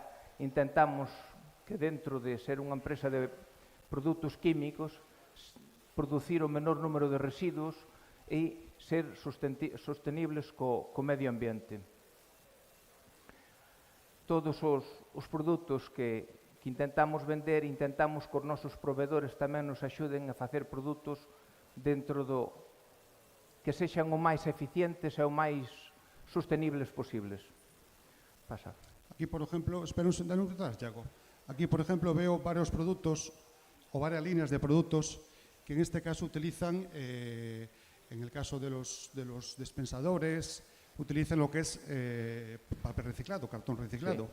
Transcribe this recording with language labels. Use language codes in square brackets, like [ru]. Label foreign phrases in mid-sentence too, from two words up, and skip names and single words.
[gl] Intentamos que dentro de ser unha empresa de produtos químicos, producir o menor número de residuos e ser sostenibles co medio ambiente. Todos os produtos que intentamos vender, intentamos que os nosos proveedores tamén nos axuden a facer produtos dentro que sexan o máis eficientes e o máis sostenibles posibles. Pasa. [es] Aquí, por ejemplo, espera un Tiago. Aquí, por ejemplo, veo varios productos o varias líneas de productos que en este caso utilizan, en el caso de los dispensadores, utilizan lo que es papel reciclado, cartón reciclado.